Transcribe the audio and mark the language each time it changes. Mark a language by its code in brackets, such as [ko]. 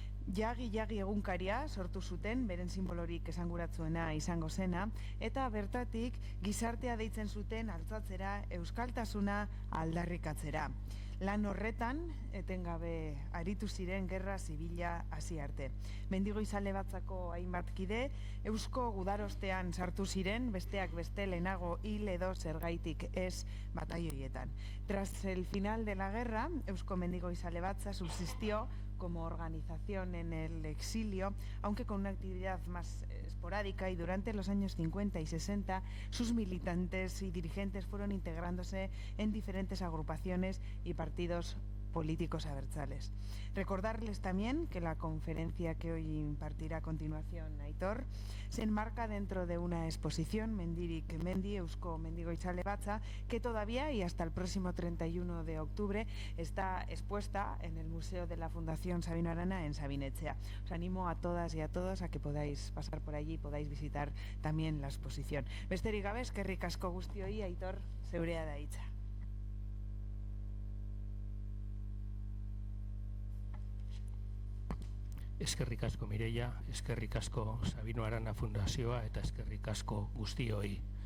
[eu] Jagi egunkaria sortu zuten, beren simbolorik esanguratsuena izango zena, eta bertatik gizartea deitzen zuten altzatzera, euskaltasuna aldarrikatzera. Lan horretan, etengabe aritu ziren gerra zibila hasi arte. Mendigoizale Batzako hainbat kide, Eusko Gudarostean sartu ziren, besteak beste lehenago hil edo zergaitik ez bataioietan. [es] Tras el final de la guerra, Eusko Mendigoizale Batza subsistió como organización en el exilio, aunque con una actividad más esporádica, y durante los años 50 y 60 sus militantes y dirigentes fueron integrándose en diferentes agrupaciones y partidos políticos abertzales. Recordarles también que la conferencia que hoy impartirá a continuación Aitor se enmarca dentro de una exposición Mendirik Mendi, Eusko Mendigoizale Batza, que todavía y hasta el próximo 31 de octubre está expuesta en el Museo de la Fundación Sabino Arana en Sabinetxea. Os animo a todas y a todos a que podáis pasar por allí y podáis visitar también la exposición. [eu] Besterik gabe, eskerrik asko guztioi, Aitor, zeurea da hitza. Eskerrik asko Mireia, eskerrik asko Sabino Arana Fundazioa eta eskerrik asko guztioi.